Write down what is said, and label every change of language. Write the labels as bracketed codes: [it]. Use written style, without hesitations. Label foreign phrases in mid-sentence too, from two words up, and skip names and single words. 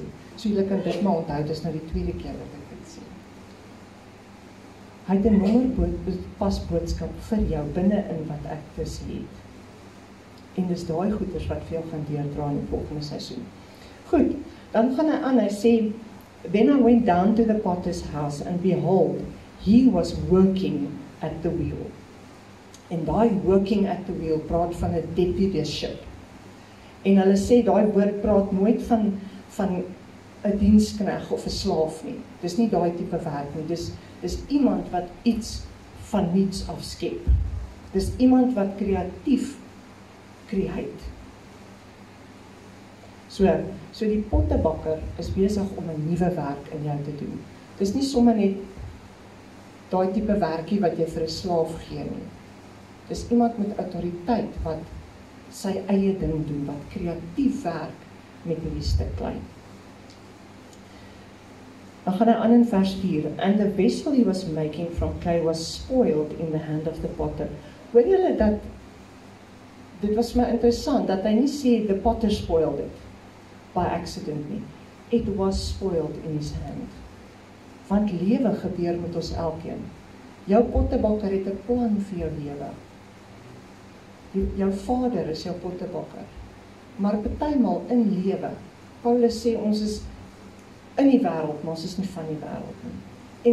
[af] So julle kan dit maar onthou, dis nou die tweede keer wat ek dit sê. Hy het 'n nommerpas boodskap vir jou binne in wat ek te sê het. En dis daai goeders wat vir jou gaan deurdra in die volgende seisoen. Goed, dan gaan hy aan, hy sê, [en] then I went down to the potter's house and behold, he was working at the wheel. [af] En daai [en] working at the wheel [af] praat van 'n deputyship. En hulle sê, daai woord praat nooit van 'n dienskneg of 'n slaaf nie. Dis nie daai tipe werk nie. Dis iemand wat iets van niets af skep. Dis iemand wat kreatief create. So die pottebakker is besig om 'n nuwe werk in jou te doen. Dis nie sommer net daai tipe werkie wat jy vir 'n slaaf gee nie. Dis iemand met autoriteit wat sy eie ding doen, wat kreatief werk met hierdie stuk klei. Dan gaan hy aan in vers 4. [en] And the vessel he was making from clay was spoiled in the hand of the potter. [af] Hoor julle dat, dit was my interessant, dat hy nie sê [en] the potter spoiled it by accident [af] nie. [en] It was spoiled in his hand. [af] Want lewe gebeur met ons elkeen. Jou pottebakker het 'n plan vir jou lewe. Jou vader is jou pottebakker. Maar partymal in lewe, Paulus sê ons is in die wêreld, maar ons is nie van die wêreld nie.